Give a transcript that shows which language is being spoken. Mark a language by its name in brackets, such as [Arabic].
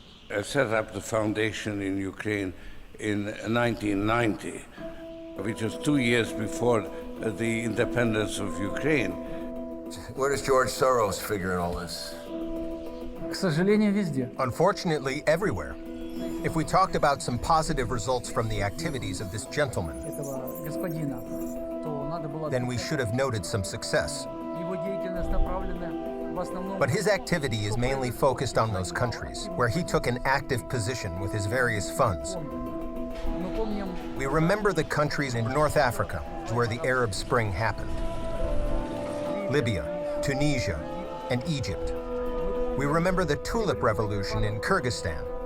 [English] I set up the foundation in Ukraine in 1990, which was 2 years before the independence of Ukraine. Where does George Soros figure in all this? [Russian] К сожалению, везде. [English] Unfortunately, everywhere. If we talked about some positive results from the activities of this gentleman, [Russian] Этого господина, то надо было... [English] then we should have noted some success. [Russian] Его деятельность направлена в основном... [English] But his activity is mainly focused on those countries where he took an active position with his various funds. We remember the countries in North Africa where the Arab Spring happened. Libya, Tunisia, and Egypt. We remember the Tulip Revolution in Kyrgyzstan.